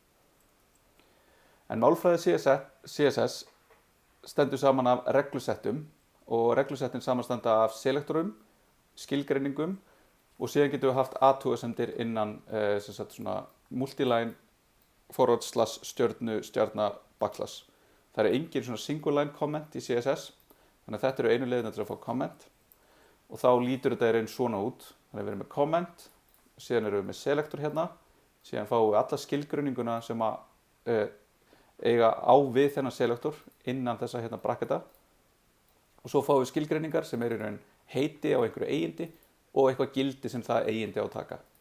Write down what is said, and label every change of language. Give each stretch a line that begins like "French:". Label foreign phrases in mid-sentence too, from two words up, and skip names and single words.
Icelandic: En málfræði CSS stendur saman af reglusettum, og reglusettin samanstanda af selektorum, skilgreiningum, og síðan getum við haft athugasemdir innan sem sagt svona
English: multiline forward slash
Icelandic: stjörna backslash. Það er engin svona
English: single line comment
Icelandic: í CSS, þannig að þetta eru einu leiðina til að fá comment, og þá lítur þetta í raun svona út. Þannig að við erum með comment, síðan erum við með selektor hérna, síðan fáum við alla skilgreininguna sem að eiga á við þennan selektor innan þessa hérna bracketa, og svo fáum við skilgreiningar sem eru í raun heiti á einhverju eigindi og eitthvað gildi sem það eigindi á að taka.